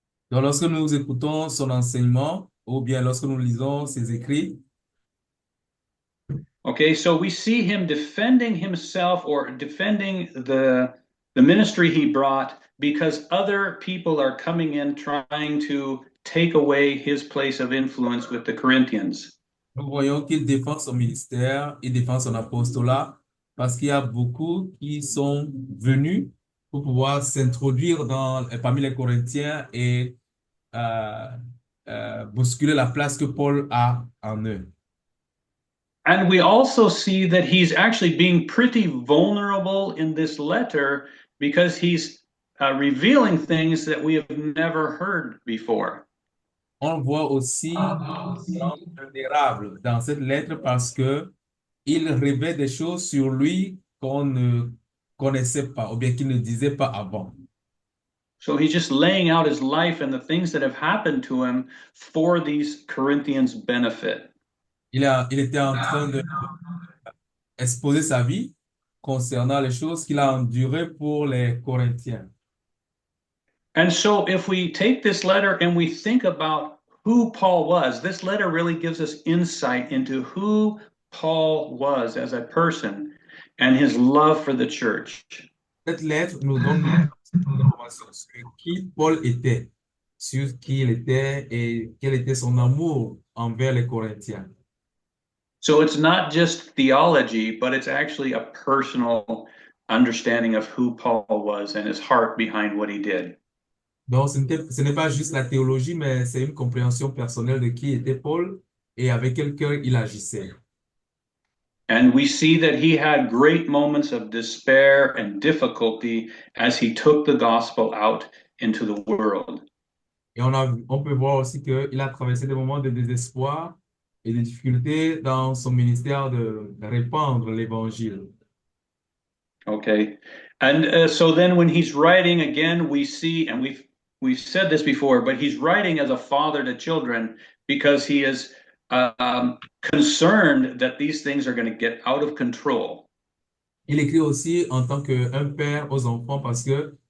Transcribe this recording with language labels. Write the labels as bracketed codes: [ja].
[fr] Donc, lorsque nous écoutons son enseignement ou bien lorsque nous lisons ses écrits, [en] okay, so we see him defending himself or defending the ministry he brought because other people are coming in trying to take away his place of influence with the Corinthians. [fr] nous voyons qu'il défend son ministère, il défend son apostolat, parce qu'il y a beaucoup qui sont venus pour pouvoir s'introduire parmi les Corinthiens et euh, bousculer la place que Paul a en eux. [en] And we also see that he's actually being pretty vulnerable in this letter because he's revealing things that we have never heard before. [fr] On voit aussi vulnérable dans cette lettre parce que il révèle des choses sur lui qu'on ne connaissait pas ou bien qu'il ne disait pas avant. [en] So he's just laying out his life and the things that have happened to him for these Corinthians' benefit. [fr] Il était en train de exposer sa vie concernant les choses qu'il a endurées pour les Corinthiens. [en] And so if we take this letter and we think about who Paul was, this letter really gives us insight into who Paul was as a person and his love for the church. [fr] Cette lettre nous donne une information sur qui Paul était, sur qui il était et quel était son amour envers les Corinthiens. [en] So it's not just theology, but it's actually a personal understanding of who Paul was and his heart behind what he did. [fr] Donc, ce n'est pas juste la théologie, mais c'est une compréhension personnelle de qui était Paul et avec quel cœur il agissait. [en] And we see that he had great moments of despair and difficulty as he took the gospel out into the world. [fr] Et on peut voir aussi qu'il a traversé des moments de désespoir et de difficultés dans son ministère de répandre l'évangile. [en] Okay. And so then when he's writing again, we see, and we've said this before, but he's writing as a father to children because he is concerned that these things are going to get out of control. [fr] Il écrit aussi en tant qu'un père aux enfants parce que